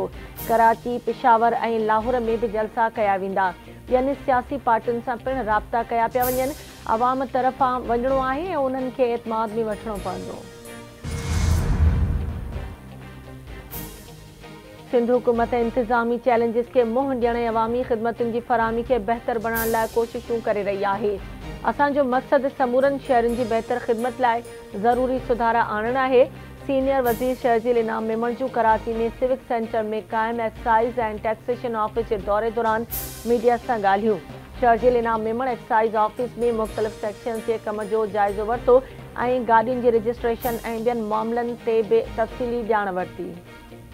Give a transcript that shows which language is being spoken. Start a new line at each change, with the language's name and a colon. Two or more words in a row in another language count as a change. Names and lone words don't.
Sindhi: कराची, पिशावर ऐं लाहौर में भी जलसा कया वेंदा। ॿियनि सियासी पार्टियुनि सां पिणु राब्ता कया पिया वञनि। अवाम तरफ़ां वञणो आहे ऐं उन्हनि खे एतमाद में वठणो पवंदो। सिंध हुकूमत इंतजामी चैलेंजिस के मुंह ॾियण ऐं अवामी ख़िदमतुनि की फराहमी के बेहतर बणाइण लाइ कोशिशूं करे रही आहे। असांजो मक़सद समूरनि शहरनि की बेहतर ख़िदमत लाइ ज़रूरी सुधारा आणण आहे। सीनियर वज़ीर शर्जील इनाम मेमण जूं कराची में सिविक सेंटर में क़ाइम एक्साइज़ एंड टैक्सेशन ऑफिस के दौरे दौरान मीडिया से ॻाल्हियूं। शर्जील इनाम मेमण एक्साइज़ ऑफिस में मुख़्तलिफ़ सेक्शन के कम जो जाइज़ो वरितो ऐं गाॾियुनि जी रजिस्ट्रेशन ऐं ॿियनि मामलनि ते बि तफ़सीली ॼाण वरिती।